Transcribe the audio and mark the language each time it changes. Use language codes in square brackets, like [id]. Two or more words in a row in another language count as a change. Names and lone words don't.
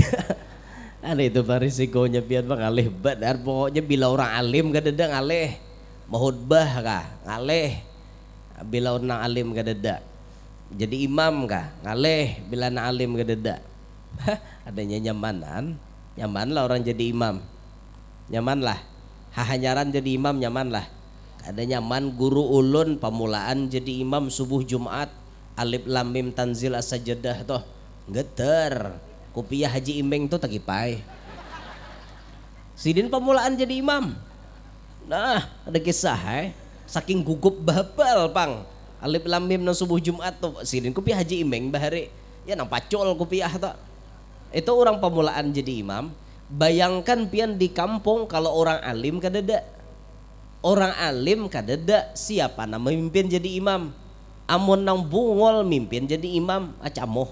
[bjn] Ada itu pak risikonya biar bang alih badar pokoknya bila orang alim kadeda ngalih mahutbah kah ngalih bila orang alim kadeda jadi imam kah ngalih bila na alim kadeda. Adanya nyaman lah orang jadi imam nyaman lah hahanyaran jadi imam nyaman lah. Ada nyaman guru ulun pamulaan jadi imam subuh Jumat [ar] alif lam mim tanzil as-sajadah [bjn] toh geter kopiah Haji Imeng tuh takipai sidin pamulaan jadi imam. Nah ada kisah saking gugup babal pang [ar] alif lam mim [bjn] nang subuh Jumat tuh sidin kopiah Haji Imeng bahari ya nang pacol kopiah tuh itu orang pamulaan jadi imam. Bayangkan pian di kampung kalau orang alim kadada. Orang alim kadada siapa nama mimpin jadi imam. Amun nang bungol mimpin jadi imam acamoh.